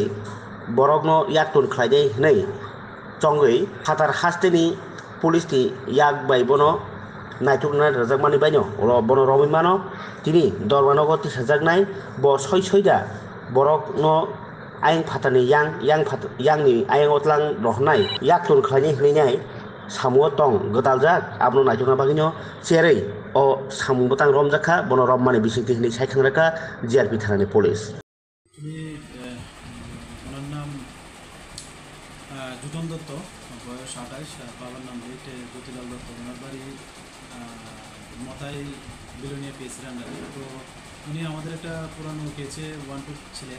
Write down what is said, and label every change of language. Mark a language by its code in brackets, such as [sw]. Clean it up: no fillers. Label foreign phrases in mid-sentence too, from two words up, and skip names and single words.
[trp] borokno yaktun khlainai hnai chongoi khatar hasteni police ni yak bai bono naitukna rajakmani baino olo bono romoi mano tini dormanogo tisajaknai bo soi soida borok no ayang phatani yang ni ayang otlang rohnai yaktun khlaini hlinai samuo tong gdaljak abno naitukna bagino cherei o samung botang romjakha bono rommani bisingti hini saikhangraka GRP thanani police [bn] আমি ওনার নাম জুটন দত্ত, বয়স ২৮, বাবার নাম জ্যোতিলাল দত্ত। ওনার বাড়ি মতাই বিলোনিয়া পিএসির আন্ডারে। তো উনি আমাদের একটা পুরানো কেসে 1-2 ছিলেন।